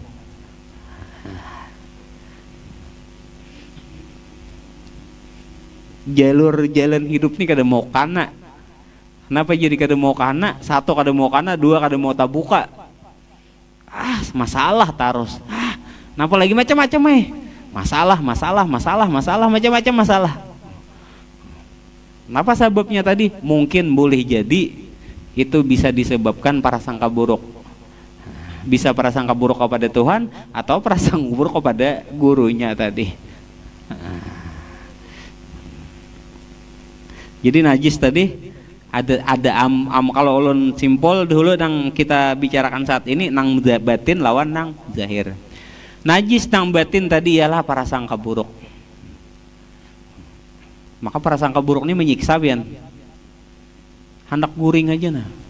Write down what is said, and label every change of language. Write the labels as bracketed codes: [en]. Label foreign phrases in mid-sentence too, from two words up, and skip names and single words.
[bjn] Jalur jalan hidup ini kada mau kana. Kenapa jadi kada mau kana? Satu kada mau kana, dua kada mau tabuka. [id] Masalah terus. Kenapa lagi macam-macam masalah macam-macam masalah. Kenapa sebabnya tadi? Mungkin boleh jadi itu bisa disebabkan prasangka buruk. Bisa prasangka buruk kepada Tuhan atau prasangka buruk kepada gurunya tadi. [bjn] Jadi najis tadi ada kalau ulun simpul dulu nang kita bicarakan saat ini nang batin lawan nang zahir. [id] Najis nang batin tadi ialah prasangka buruk. Maka prasangka buruk ini menyiksa pian. [bjn] Hendak guring aja nah.